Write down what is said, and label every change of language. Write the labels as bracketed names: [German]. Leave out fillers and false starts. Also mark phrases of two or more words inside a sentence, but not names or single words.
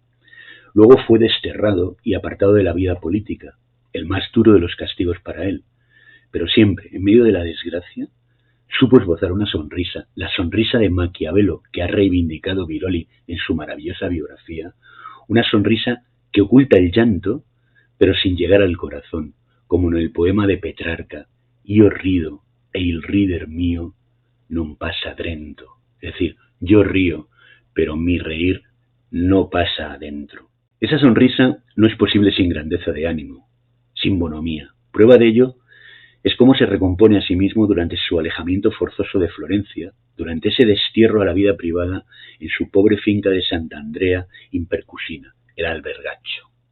[Spanish] Luego fue desterrado y apartado de la vida política, el más duro de los castigos para él, pero siempre, en medio de la desgracia, supo esbozar una sonrisa, la sonrisa de Maquiavelo que ha reivindicado Biroli en su maravillosa biografía, una sonrisa que oculta el llanto, pero sin llegar al corazón, como en el poema de Petrarca, [Italian] «Io rido e il rider mio non pasa adentro», [Spanish] es decir, yo río, pero mi reír no pasa adentro. Esa sonrisa no es posible sin grandeza de ánimo, sin bonomía. Prueba de ello es cómo se recompone a sí mismo durante su alejamiento forzoso de Florencia, durante ese destierro a la vida privada en su pobre finca de Sant'Andrea in Percusina, el Albergacho.